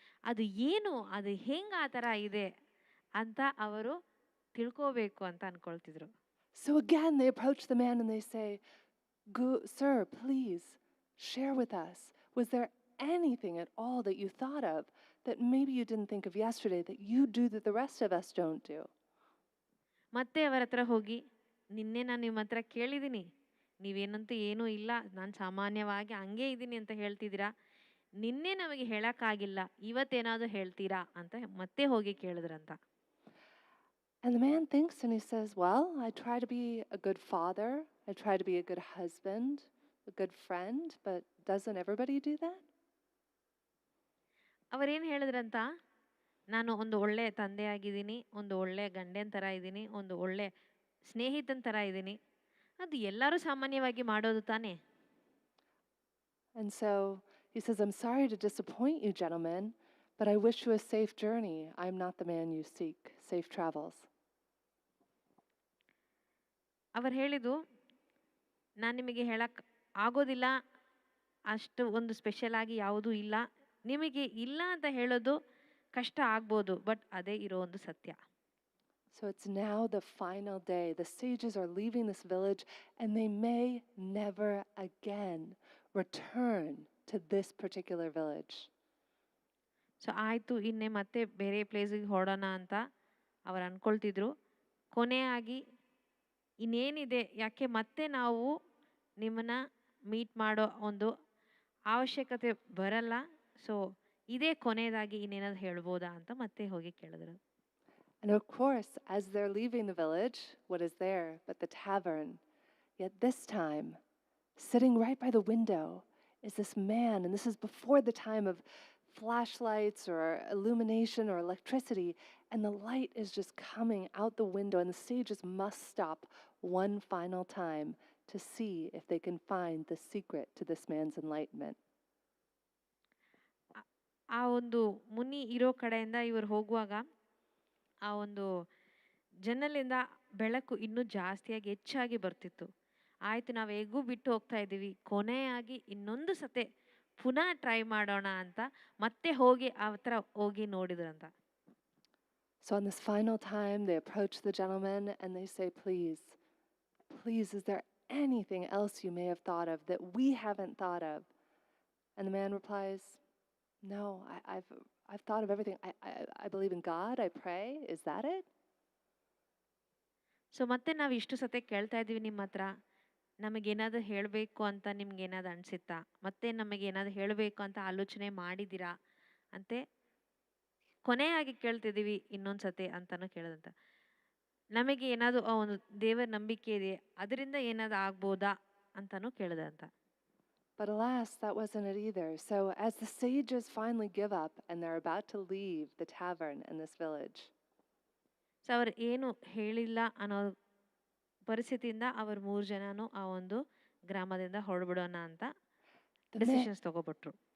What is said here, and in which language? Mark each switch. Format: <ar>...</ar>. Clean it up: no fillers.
<kn>ಅದು ಏನು, ಅದು ಹೆಂಗೆ ಆ ಥರ ಇದೆ ಅಂತ ಅವರು ತಿಳ್ಕೋಬೇಕು ಅಂತ ಅನ್ಕೊಳ್ತಿದ್ರು.</kn> <en>So again they approach the man and they say, "Sir, please share with us. Was there anything at all that you thought of that maybe you didn't think of yesterday that you do that the rest of us don't do?"</en> <kn>ಮತ್ತೆ ಅವರ ಹತ್ರ ಹೋಗಿ, ನಿನ್ನೆ ನಾನು ನಿಮ್ಮ ಹತ್ರ ಕೇಳಿದ್ದೀನಿ, ನೀವೇನಂತೂ ಏನೂ ಇಲ್ಲ, ನಾನು ಸಾಮಾನ್ಯವಾಗಿ ಹಂಗೆ ಇದ್ದೀನಿ ಅಂತ ಹೇಳ್ತಿದ್ದೀರಾ, ನಿನ್ನೆ ನಮಗೆ ಹೇಳಕ್ಕಾಗಿಲ್ಲ, ಇವತ್ತೇನಾದರೂ ಹೇಳ್ತೀರಾ ಅಂತ ಮತ್ತೆ ಹೋಗಿ ಕೇಳಿದ್ರಂತ.</kn> <en>And the man thinks and he says, "Well, I try to be a good father, I try to be a good husband, a good friend, but doesn't everybody do that?"</en> <kn>ಅವರೇನು ಹೇಳಿದ್ರಂತ, ನಾನು ಒಂದು ಒಳ್ಳೆ ತಂದೆಯಾಗಿದ್ದೀನಿ, ಒಂದು ಒಳ್ಳೆ ಗಂಡನ ಥರ ಇದ್ದೀನಿ, ಒಂದು ಒಳ್ಳೆ ಸ್ನೇಹಿತನ ಥರ ಇದ್ದೀನಿ. ಅದು ಎಲ್ಲರೂ ಸಾಮಾನ್ಯವಾಗಿ ಮಾಡೋದು ತಾನೇ.</kn> <en>And so he says, I'm sorry to disappoint you, gentlemen, but I wish you a safe journey. I'm not the man you seek. Safe travels.</en> <kn>ಅವರು ಹೇಳಿದ್ದು, ನಾನು ನಿಮಗೆ ಹೇಳಕ್ಕೆ ಆಗೋದಿಲ್ಲ, ಅಷ್ಟು ಒಂದು ಸ್ಪೆಷಲ್ ಆಗಿ ಯಾವುದೂ ಇಲ್ಲ. ನಿಮಗೆ ಇಲ್ಲ ಅಂತ ಹೇಳೋದು ಕಷ್ಟ ಆಗ್ಬೋದು, ಬಟ್ ಅದೇ ಇರೋ ಒಂದು ಸತ್ಯ.</kn> <en>So it's now the final day. The sages are leaving this village, and they may never again return to this particular village.</en> <kn>So ಆಯಿತು, ಇನ್ನೇ ಮತ್ತೆ ಬೇರೆ ಪ್ಲೇಸಿಗೆ ಹೊರಡೋಣ ಅಂತ ಅವ್ರು ಅಂದ್ಕೊಳ್ತಿದ್ರು. ಕೊನೆಯಾಗಿ ಇನ್ನೇನಿದೆ, ಯಾಕೆ ಮತ್ತೆ ನಾವು ನಿಮ್ಮನ್ನ ಮೀಟ್ ಮಾಡೋ ಒಂದು ಅವಶ್ಯಕತೆ ಬರಲ್ಲ, ಸೊ ಇದೇ ಕೊನೆಯದಾಗಿ ಇನ್ನೇನಾದ್ರು ಹೇಳ್ಬೋದಾ ಅಂತ ಮತ್ತೆ ಹೋಗಿ ಕೇಳಿದ್ರು.</kn> <en>And of course, as they're leaving the village, what is there but the tavern? Yet this time, sitting right by the window, is this man, and this is before the time of flashlights or illumination or electricity, and the light is just coming out the window, and the sages must stop one final time to see if they can find the secret to this man's enlightenment.</en> <kn>ಆ ಒಂದು ಮುನಿ ಇರೋ ಕಡೆಯಿಂದ ಇವರು ಹೋಗುವಾಗ ಆ ಒಂದು ಜನ್ನಲಿಂದ ಬೆಳಕು ಇನ್ನೂ ಜಾಸ್ತಿಯಾಗಿ ಹೆಚ್ಚಾಗಿ ಬರ್ತಿತ್ತು. ಆಯಿತು, ನಾವು ಹೇಗೂ ಬಿಟ್ಟು ಹೋಗ್ತಾ ಇದ್ದೀವಿ, ಕೊನೆಯಾಗಿ ಇನ್ನೊಂದು ಸತೆ ಪುನಃ ಟ್ರೈ ಮಾಡೋಣ ಅಂತ ಮತ್ತೆ ಹೋಗಿ ಆ ಥರ ಹೋಗಿ ನೋಡಿದ್ರಂತ.</kn> <en>So on this final time, they approach the gentleman and they say, please, is there anything else you may have thought of that we haven't thought of? And the man replies, no, I've thought of everything. I believe in God, I pray. Is that it?</en> <kn>So ಮತ್ತೆ ನಾವು ಇಷ್ಟು ಸತೆ ಕೇಳ್ತಾ ಇದ್ದೀವಿ ನಿಮ್ಮ ಹತ್ರ, ನಮಗೇನಾದರೂ ಹೇಳಬೇಕು ಅಂತ ನಿಮ್ಗೇನಾದ್ರು ಅನಿಸುತ್ತಾ, ಮತ್ತೆ ನಮಗೇನಾದ್ರು ಹೇಳಬೇಕು ಅಂತ ಆಲೋಚನೆ ಮಾಡಿದ್ದೀರಾ ಅಂತೆ ಕೊನೆಯಾಗಿ ಕೇಳ್ತಿದ್ದೀವಿ ಇನ್ನೊಂದು ಸತೆ ಅಂತಲೂ ಕೇಳೋದಂತ. ನಮಗೆ ಏನಾದರೂ ಒಂದು ದೇವರ ನಂಬಿಕೆ ಇದೆ, ಅದರಿಂದ ಏನಾದರೂ ಆಗ್ಬೋದಾ ಅಂತಲೂ ಕೇಳಿದಂತ.</kn> <en>But alas, that wasn't it either. So as the sages finally give up and they're about to leave the tavern and this village,</en> <kn>so ಅವ್ರು ಏನು ಹೇಳಿಲ್ಲ ಅನ್ನೋ ಪರಿಸ್ಥಿತಿಯಿಂದ ಅವರು 3 ಜನನು ಆ ಒಂದು ಗ್ರಾಮದಿಂದ ಹೊರಡ್ಬಿಡೋಣ ಅಂತ ಡಿಸಿಷನ್ಸ್ ತಗೋಬಿಟ್ರು.</kn>